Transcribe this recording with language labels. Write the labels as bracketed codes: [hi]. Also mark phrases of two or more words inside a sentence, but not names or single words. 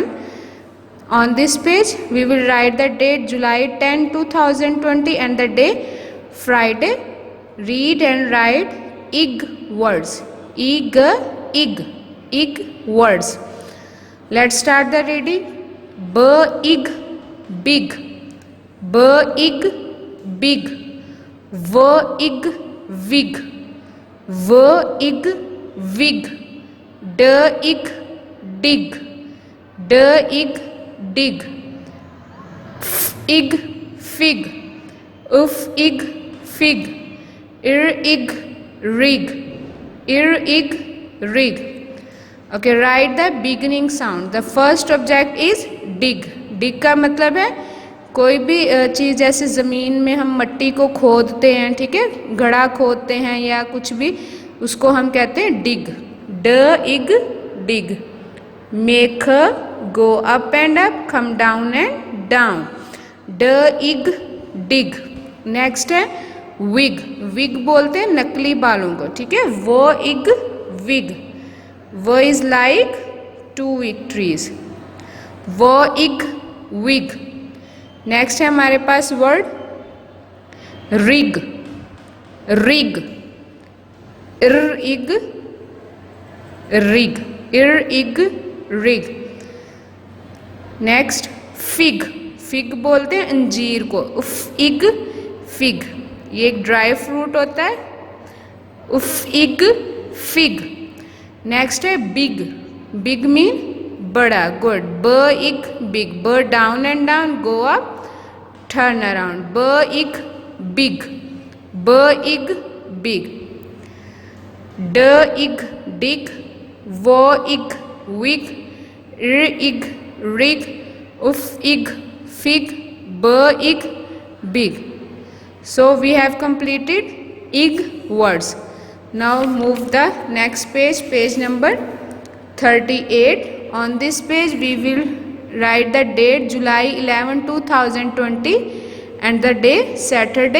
[en] On this page we will write the date July 10, 2020 and the day Friday. Read and write ig words. ig ig ig words. Let's start the reading. B ig big. B ig big. V ig wig. V ig wig. D ig dig. D ig dig. F ig fig. Uf ig fig. Ir ig rig. Ir ig rig. Okay, write the beginning sound. The first object is dig. [hi] Dig का मतलब है कोई भी चीज़, जैसे ज़मीन में हम मट्टी को खोदते हैं. ठीक है. घड़ा खोदते हैं या कुछ भी, उसको हम कहते हैं डिग. [en] D ig dig. make go up and up, come down and down. dig dig. नेक्स्ट है विग, विग [hi] बोलते हैं नकली बालों को, ठीक है, [en] W ig wig, W is like 2 wig trees, W ig wig. नेक्स्ट [hi] है हमारे पास [en] word rig, rig, R ig rig, R ig rig. next fig, fig [hi] बोलते हैं अंजीर को, [en] F ig fig, [hi] ये एक [en] dry fruit [hi] होता है, [en] F ig fig. नेक्स्ट है big, big mean बड़ा, good, B ig big, B down and down, go up, turn around, B ig big, B ig big. D ig dig, W ig wig, R ig rig, F ig fig, b ig big. So we have completed ig words. Now move the next page, page number 38. On this page we will write the date July 11, 2020 and the day Saturday.